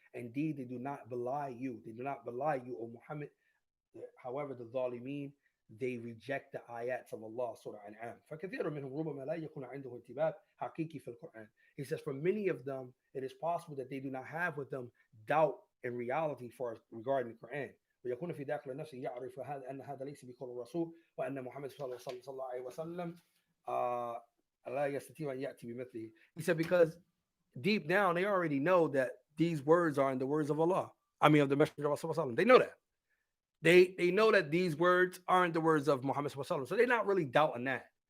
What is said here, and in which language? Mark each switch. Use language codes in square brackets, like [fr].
[en] Indeed, they do not belie you. They do not belie you, O Muhammad. However, the Zalimeen, they reject the ayats of Allah, Surah An'am. [ar] فَكَثِيرٌ مِّنْهُمْ رُبَمَا لَا يَكُونَ عِنْدَهُ انْتِبَاهٌ حَقِيقِي فِي الْقُرْآنِ. [en] He says, for many of them, it is possible that they do not have with them doubt in reality for regarding the Quran. [ar] ويكون في داخل نفسه يعرف هذا أن هذا ليس بقول الرسول وأن محمد صلى الله عليه وسلم لا يستطيع أن يأتي بمثله. [en] He said because deep down they already know that these words are in the words of Allah. I mean of the Messenger of Allah. They know that. They know that these words aren't the words of Muhammad, so they're not really doubting that.